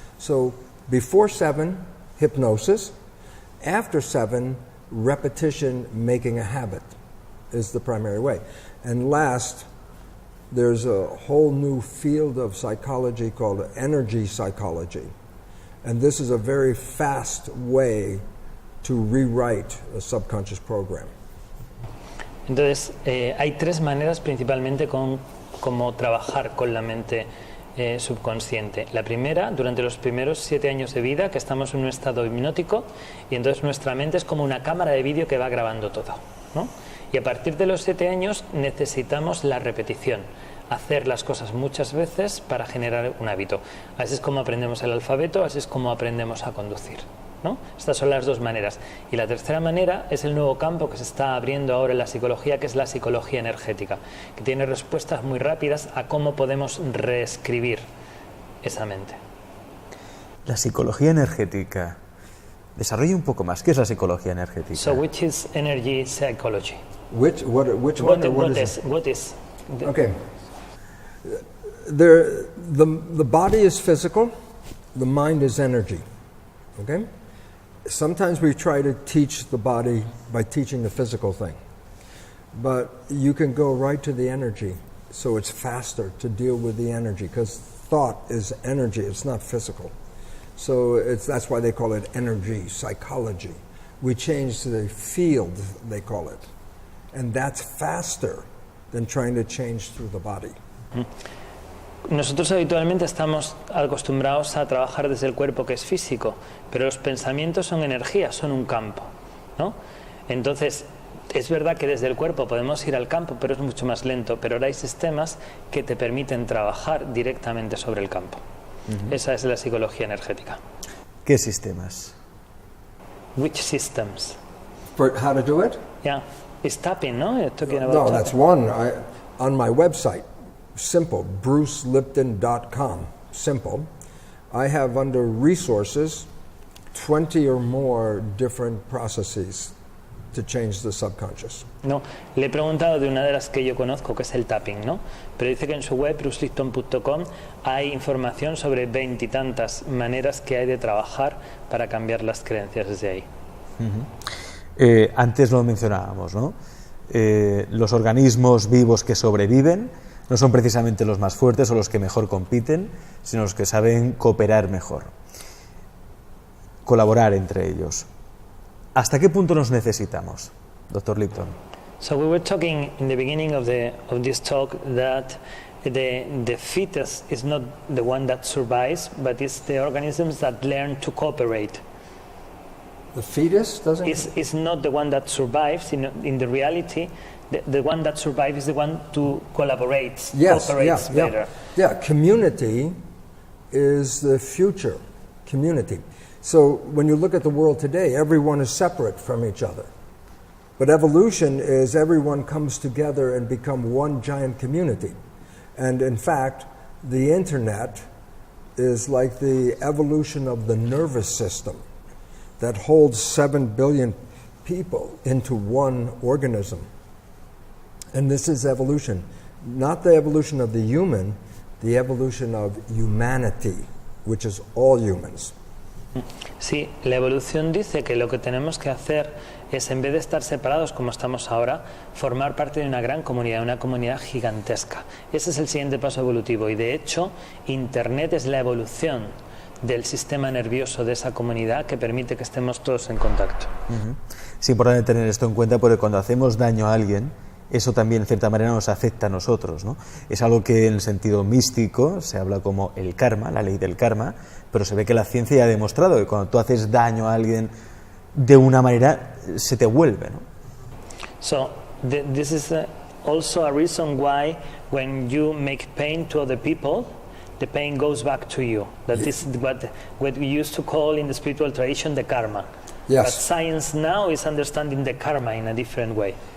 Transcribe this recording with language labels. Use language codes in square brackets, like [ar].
[en] So before 7, hypnosis. After 7, repetition, making a habit is the primary way. And last, there's a whole new field of psychology called energy psychology. And this is a very fast way to rewrite a subconscious program. [es] Entonces, hay 3 maneras principalmente cómo trabajar con la mente subconsciente. La primera, durante los primeros 7 años de vida, que estamos en un estado hipnótico, y entonces nuestra mente es como una cámara de vídeo que va grabando todo, ¿no? Y a partir de los 7 años necesitamos la repetición, hacer las cosas muchas veces para generar un hábito. Así es como aprendemos el alfabeto, así es como aprendemos a conducir, ¿no? Estas son las 2 maneras. Y la tercera manera es el nuevo campo que se está abriendo ahora en la psicología, que es la psicología energética, que tiene respuestas muy rápidas a cómo podemos reescribir esa mente. La psicología energética. Desarrolla un poco más. ¿Qué es la psicología energética? [en] So, which is energy psychology? Which one? What is? Okay. The body is physical, the mind is energy. Okay? Sometimes we try to teach the body by teaching the physical thing. But you can go right to the energy, so it's faster to deal with the energy, because thought is energy, it's not physical. So that's why they call it energy psychology. We change the field, they call it. And that's faster than trying to change through the body. [es] Nosotros habitualmente estamos acostumbrados a trabajar desde el cuerpo, que es físico, pero los pensamientos son energía, son un campo, ¿no? Entonces, es verdad que desde el cuerpo podemos ir al campo, pero es mucho más lento, pero ahora hay sistemas que te permiten trabajar directamente sobre el campo. Esa es la psicología energética. ¿Qué sistemas? [en] Which systems? For how to do it? Yeah, it's tapping, no? You're talking about No, tapping. that's one. On my website, simple, brucelipton.com, simple, I have under resources 20 or more different processes to change the subconscious. [es] No, le he preguntado de una de las que yo conozco, que es el tapping, ¿no? Pero dice que en su web, brucelipton.com, hay información sobre 20 y tantas maneras que hay de trabajar para cambiar las creencias desde ahí. Antes lo mencionábamos, ¿no? Los organismos vivos que sobreviven no son precisamente los más fuertes o los que mejor compiten, sino los que saben cooperar mejor, colaborar entre ellos. ¿Hasta qué punto nos necesitamos, Dr. Lipton? [en] So we were talking in the beginning of this talk that the fetus is not the one that survives, but it's the organisms that learn to cooperate. The fetus doesn't? Is not the one that survives. In the reality, the one that survives is the one to collaborates better. Yeah, community is the future, community. So when you look at the world today, everyone is separate from each other. But evolution is everyone comes together and become one giant community. And in fact, the internet is like the evolution of the nervous system that holds 7 billion people into one organism. And this is evolution. Not the evolution of the human, the evolution of humanity, which is all humans. [es] Sí, la evolución dice que lo que tenemos que hacer es, en vez de estar separados como estamos ahora, formar parte de una gran comunidad, una comunidad gigantesca. Ese es el siguiente paso evolutivo y, de hecho, Internet es la evolución del sistema nervioso de esa comunidad que permite que estemos todos en contacto. Es importante tener esto en cuenta porque cuando hacemos daño a alguien, eso también en cierta manera nos afecta a nosotros, ¿no? Es algo que en el sentido místico se habla como el karma, la ley del karma, pero se ve que la ciencia ya ha demostrado que cuando tú haces daño a alguien de una manera se te vuelve, ¿no? [en] So this is also a reason why when you make pain to other people, the pain goes back to you. That is what we used to call in the spiritual tradition the karma. Yes. But science now is understanding the karma in a different way.